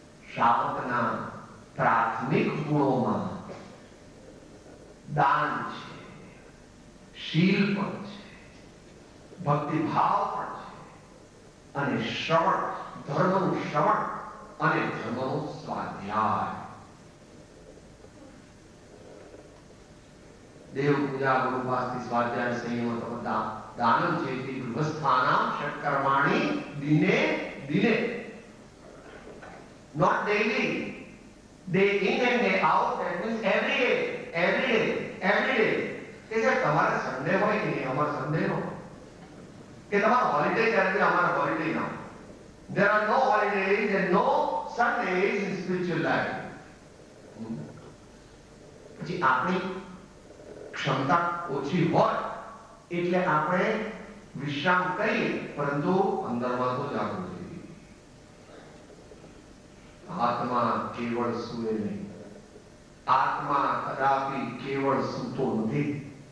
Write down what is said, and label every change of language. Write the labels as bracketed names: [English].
[Gujarati] શ્રાવકના પ્રાથમિક ગુણોમાં દાન છે, શીલ પણ છે, ભક્તિ ભાવ પણ છે, અને શ્રવણ, ધર્મનું શ્રવણ અને ધર્મનો સ્વાધ્યાય. [Sanskrit] દેવ પૂજા, ગુરુવાસ્તિ, સ્વાધ્યાય, સંયમ, તપતા, દાનમ ચેતી ગૃહસ્થાનામ ષટ્કર્માણિ દિને દિને. [English] Not daily, day in and day out. That means every day, every day, every day. [Gujarati] કે જે તમારે સન્ડે હોય કે નહીં, અમારે સન્ડે નો, કે તમારો હોલિડે ત્યારે અમારે હોલિડે ના. [English] There are no holidays and no Sundays in spiritual life. [Gujarati] પછી આપણી ક્ષમતા ઓછી હોય એટલે આપણે વિશ્રામ કરીએ, પરંતુ અંદરમાં તો જાગવું જોઈએ. આત્મા કેવળ સૂએ નહીં. આત્મા કદાપી કેવળ સૂતો નથી.